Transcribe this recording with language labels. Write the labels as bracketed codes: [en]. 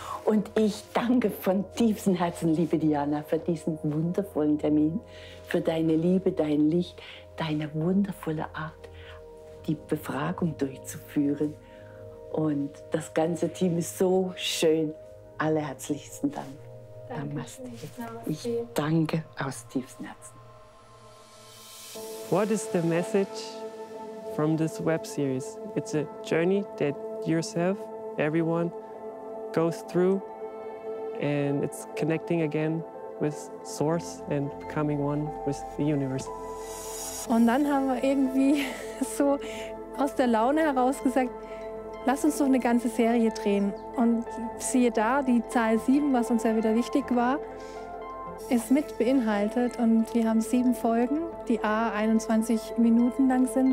[de] Und ich danke von tiefstem Herzen, liebe Diana, für diesen wundervollen Termin, für deine Liebe, dein Licht, deine wundervolle Art, die Befragung durchzuführen. Und das ganze Team ist so schön. Allerherzlichsten Dank. Namaste. Ich danke aus tiefstem Herzen. [en] What is the message from this web series? It's a journey that yourself, everyone, goes through, and it's connecting again with Source and becoming one with the universe. [de] Und dann haben wir irgendwie so aus der Laune heraus gesagt, lass uns doch eine ganze Serie drehen. Und siehe da, die Zahl 7, was uns ja wieder wichtig war, ist mit beinhaltet. Und wir haben 7 Folgen, die 21 Minuten lang sind.